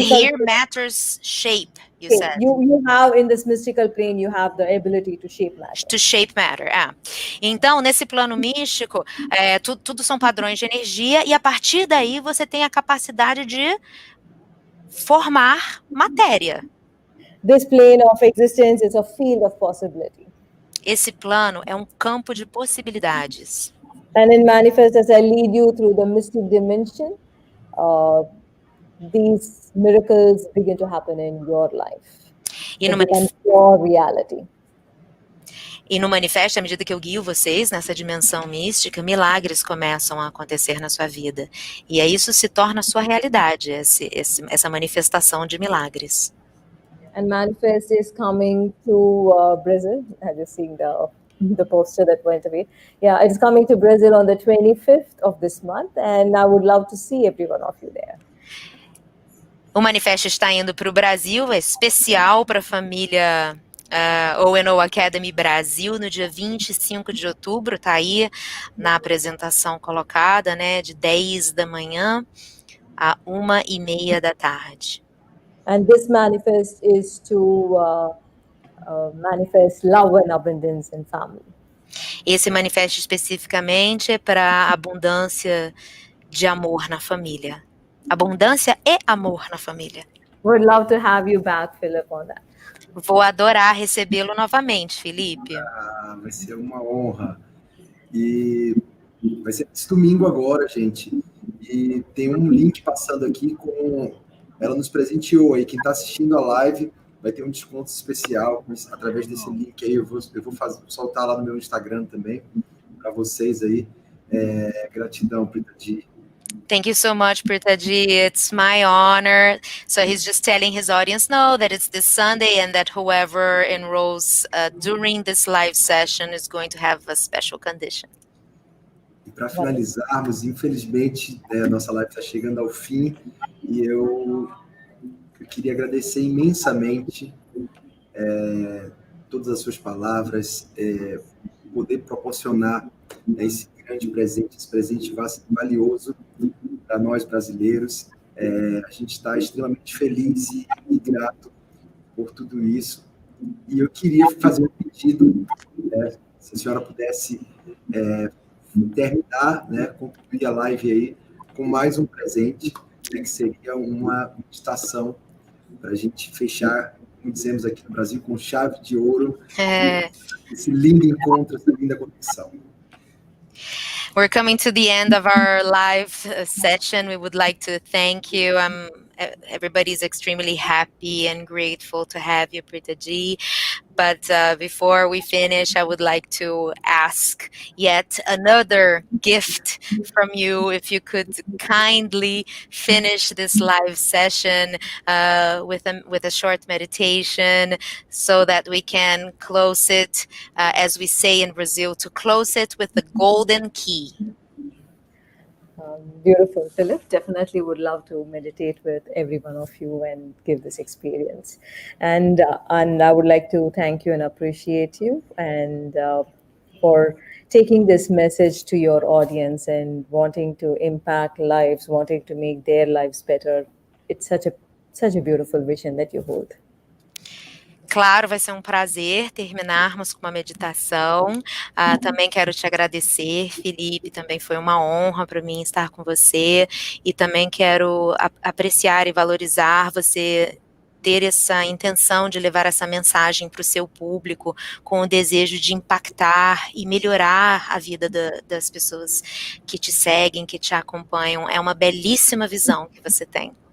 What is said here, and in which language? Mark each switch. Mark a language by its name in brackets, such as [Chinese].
[English] and here matters shape, you said. You have, in this mystical plane, you have the ability to shape matter. To shape matter, [Portuguese] Então, nesse plano místico, tudo são padrões de energia, e a partir daí você tem a capacidade de formar matéria. [English] This plane of existence is a field of possibility. [Portuguese] Esse plano é um campo de possibilidades. [English] And it manifests as I lead you through the mystic dimension. These miracles begin to happen in your life. [Portuguese] E [English] become your reality. [Portuguese] E no manifesto, à medida que eu guio vocês nessa dimensão mística, milagres começam a acontecer na sua vida. E aí isso se torna a sua realidade, essa manifestação de milagres. [English] And Manifest is coming to Brazil. I just seen the poster that went away. Yeah, it's coming to Brazil on the 25th of this month, and I would love to see every one of you there. [Portuguese] O manifesto está indo para o Brasil, é especial para a família O&O Academy Brasil, no dia 25 de outubro, está aí na apresentação colocada, né, de 10 da manhã a 1h30 da tarde. [English] And this manifest is to manifest love and abundance in family. [Portuguese] Esse manifesto especificamente é para abundância de amor na família. Abundância e amor na família. [English] Would love to have you back, Philip, on that. [Portuguese] Vou adorar recebê-lo novamente, Felipe. Vai ser uma honra. E vai ser esse domingo agora, gente. E tem um link passando aqui com... Ela nos presenteou aí. Quem está assistindo a live vai ter um desconto especial através desse link aí. Eu vou soltar lá no meu Instagram também para vocês aí. Gratidão, Prita G. [English] Thank you so much, Prita G. It's my honor. So he's just telling his audience now that it's this Sunday and that whoever enrolls during this live session is going to have a special condition. [Portuguese] E para finalizarmos, infelizmente, a nossa live está chegando ao fim e eu queria agradecer imensamente todas as suas palavras, poder proporcionar esse grande presente, esse presente valioso para nós brasileiros. A gente está extremamente feliz e grato por tudo isso. E eu queria fazer um pedido, se a senhora pudesse terminar, concluir a live aí com mais um presente, que seria uma meditação para a gente fechar, como dizemos aqui no Brasil, com chave de ouro, esse lindo encontro, essa linda conexão. [English] We're coming to the end of our live session. We would like to thank you. Everybody's extremely happy and grateful to have you, Prita G. But before we finish, I would like to ask yet another gift from you. If you could kindly finish this live session with a short meditation so that we can close it, as we say in Brazil, to close it with the golden key. Beautiful, Philip. Definitely would love to meditate with every one of you and give this experience. And I would like to thank you and appreciate you and for taking this message to your audience and wanting to impact lives, wanting to make their lives better. It's such a beautiful vision that you hold. [Portuguese] Claro, vai ser um prazer terminarmos com uma meditação. Também quero te agradecer, Felipe, também foi uma honra para mim estar com você, e também quero apreciar e valorizar você ter essa intenção de levar essa mensagem para o seu público, com o desejo de impactar e melhorar a vida das pessoas que te seguem, que te acompanham. É uma belíssima visão que você tem.